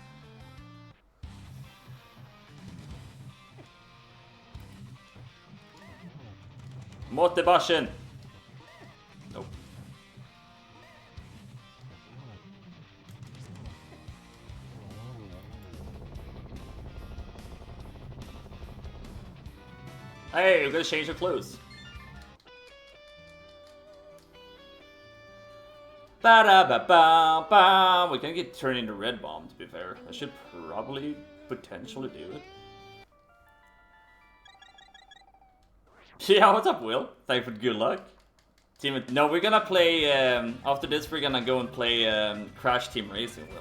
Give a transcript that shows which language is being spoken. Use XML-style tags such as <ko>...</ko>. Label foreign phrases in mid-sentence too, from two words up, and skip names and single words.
<en>Motivation! Nope. Hey, we're gonna change your clothes. Ba-da-ba-ba-ba! We can get turned into Red Bomb, to be fair. I should probably potentially do it. Yeah, what's up, Will? Thank you for good luck. Team, no, we're gonna play, after this we're gonna go and play Crash Team Racing, Will.</en>